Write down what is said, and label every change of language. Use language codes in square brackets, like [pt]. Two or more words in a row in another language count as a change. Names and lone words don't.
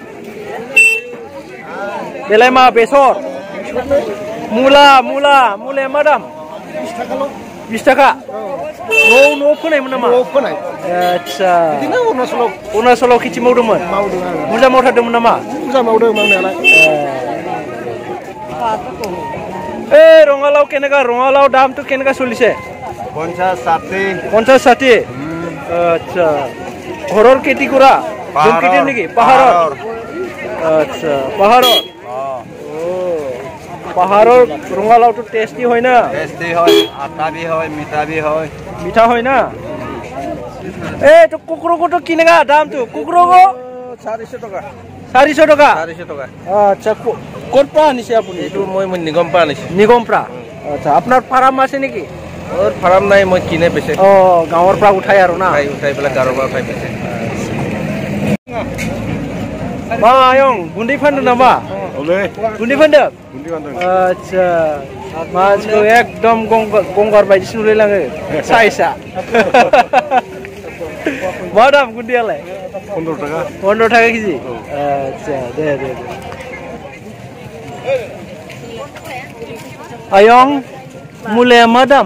[brx] बेलाय मा बेसर मुलाया मा दाम 20 थाखा न'आव फोनायमोन नामा न'आव फोनाय आच्छा बिदिनो अरुणाचलाव खेथि मावदोंमोन बुरजा मावथारदोंमोन नामा बुरजा मावदों मावनायालाय [as] এই ৰঙালাও কেনেকা ৰঙালাও দামটো কেনেকা চলিছে 50 60 আচ্ছা ঘৰৰ খেতি কৰা খেতি নেকি পাহাৰৰ আচ্ছা পাহাৰৰ পাহাৰৰ ৰঙালাওটো টেষ্টি হয় না টেষ্টি হয় আটা বি হয় মিঠা হয় না এই তো কুকুৰকটো কেনেকা দামটো কুকুৰক 400 টকা 400 টকা 400 টকা আচ্ছা ক'ৰ পৰা আনিছে আপুনি এইটো মই নিগম পৰা আনিছো নিগম পৰা আচ্ছা আপোনাৰ ফাৰ্ম আছে নেকি ওর ফার্ম নাই মই কিনে বেচে গাঁৱৰ পৰা উঠাই আৰু না উঠাই পেলাই গাঁৱৰ পৰা উঠাই বেচে [brx] मा आयं गुन्दै फानदों नामा गुन्दै फानदों आच्छा मानसिखौ एकदम गंगार बायदिसो नुलायलाङो साइजआ मा दाम गुन्दैयालाय 15 थाखा केजि आच्छा दे आयं मुलाया मा दाम